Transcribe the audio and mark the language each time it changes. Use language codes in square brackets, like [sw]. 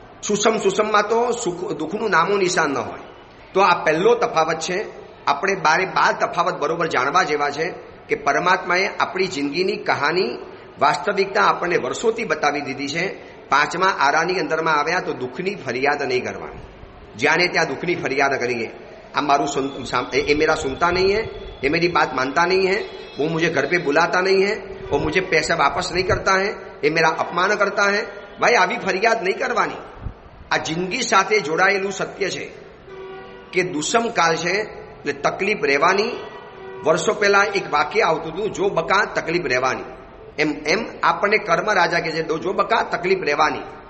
[gu] સુષમમાં તો દુઃખનું નામો નિશાન ન હોય. તો આ પહેલો તફાવત છે. આપણે 12 તફાવત બરોબર જાણવા જેવા છે કે પરમાત્માએ આપણી જિંદગીની કહાની વાસ્તવિકતા આપણને વર્ષોથી બતાવી દીધી છે. 5મા આરાની અંદરમાં આવ્યા તો દુઃખની ફરિયાદ નહીં કરવાની. જ્યાં ને ત્યાં દુઃખની ફરિયાદ કરીએ, આ મારું [hi] ये मेरा सुनता नहीं है, ये मेरी बात मानता नहीं है, वो मुझे घर पे बुलाता नहीं है, वो मुझे पैसा वापस नहीं करता है, ये मेरा अपमान करता है. [gu] भाई આવી ફરિયાદ નહીં કરવાની. આ જિંદગી સાથે જોડાયેલું સત્ય છે કે દુષ્મ કાળ છે એટલે તકલીફ રહેવાની. વર્ષો પહેલા એક વાક્ય આવતું હતું, જો બકા તકલીફ રહેવાની. એમ એમ આપણને કર્મ રાજા કહે છે, જો બકા તકલીફ રહેવાની.